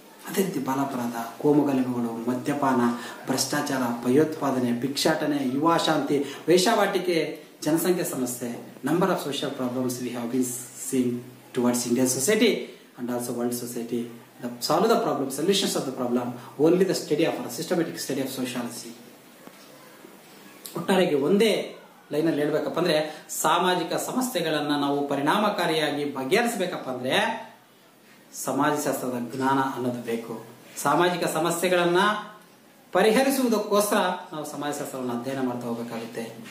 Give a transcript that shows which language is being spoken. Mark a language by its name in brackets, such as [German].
[Kannada] ಅದೇ ರೀತಿ ಬಾಲಾಪರಾಧ, ಕೋಮುಗಲಭೆಗಳು, ಮದ್ಯಪಾನ, ಭ್ರಷ್ಟಾಚಾರ, ಭಯೋತ್ಪಾದನೆ, ಭಿಕ್ಷಾಟನೆ, ಯುವ ಶಾಂತಿ, ವೇಶ್ಯಾವಾಟಿಕೆ, ಜನಸಂಖ್ಯಾ ಸಮಸ್ಯೆ, [English] Number of social problems we have been seeing towards Indian society and also world society. The solve the problem, solutions of the problem, only the study of a systematic study of sociology. [Kannada] ಒಟ್ಟಾರೆಗೆ ಒಂದೇ ಲೈನಲ್ಲಿ ಹೇಳ್ಬೇಕಪ್ಪ ಅಂದ್ರೆ ಸಾಮಾಜಿಕ ಸಮಸ್ಯೆಗಳನ್ನ ನಾವು ಪರಿಣಾಮಕಾರಿಯಾಗಿ ಬಗೆಹರಿಸಬೇಕಪ್ಪ ಅಂದ್ರೆ ಸಮಾಜಶಾಸ್ತ್ರದ ಜ್ಞಾನ ಅನ್ನೋದು ಬೇಕು. ಸಾಮಾಜಿಕ ಸಮಸ್ಯೆಗಳನ್ನ ಪರಿಹರಿಸುವುದಕ್ಕೋಸ್ಕರ ನಾವು ಸಮಾಜಶಾಸ್ತ್ರವನ್ನು ಅಧ್ಯಯನ ಮಾಡ್ತಾ ಹೋಗಬೇಕಾಗುತ್ತೆ.